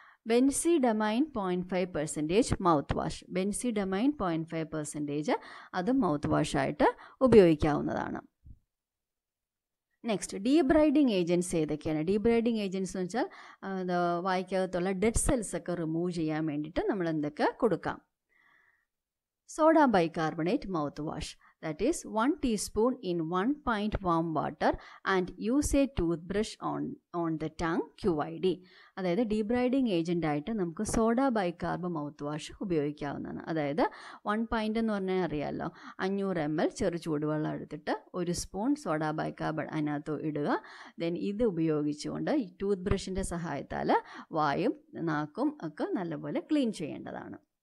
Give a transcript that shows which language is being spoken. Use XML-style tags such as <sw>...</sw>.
<ml>ബെൻസിഡമൈൻ 0.5% mouth wash, ബെൻസിഡമൈൻ 0.5% അത് mouth വാഷായിട്ട് ഉപയോഗിക്കാവുന്നതാണ്. Next, ഡീബ്രൈഡിങ് agents ഏതൊക്കെയാണ്? ഡീബ്രൈഡിങ് ഏജൻറ്റ്സ് എന്ന് വെച്ചാൽ വായ്ക്കകത്തുള്ള ഡെഡ് സെൽസ് ഒക്കെ റിമൂവ് ചെയ്യാൻ വേണ്ടിയിട്ട് നമ്മൾ എന്തൊക്കെ കൊടുക്കാം.</ml> <en>Soda bicarbonate mouth wash, that is 1 teaspoon in 1 pint warm water and use a toothbrush on the tongue QID.</en> <ml>അതായത് ഡീബ്രൈഡിങ് ഏജൻ്റ് ആയിട്ട് നമുക്ക് സോഡ ബൈകാർബ് മൗത്ത് വാഷ് ഉപയോഗിക്കാവുന്നതാണ്. അതായത് 1 pint എന്ന് പറഞ്ഞാൽ അറിയാമല്ലോ, 500 ml ചെറു ചൂടുവെള്ളം എടുത്തിട്ട് 1 സ്പൂൺ സോഡ ബൈകാർബ് അതിനകത്ത് ഇടുക. ദെൻ ഇത് ഉപയോഗിച്ചുകൊണ്ട് ഈ ടൂത്ത് ബ്രഷിൻ്റെ സഹായത്താൽ വായും നാക്കും ഒക്കെ നല്ലപോലെ ക്ലീൻ ചെയ്യേണ്ടതാണ്.</ml>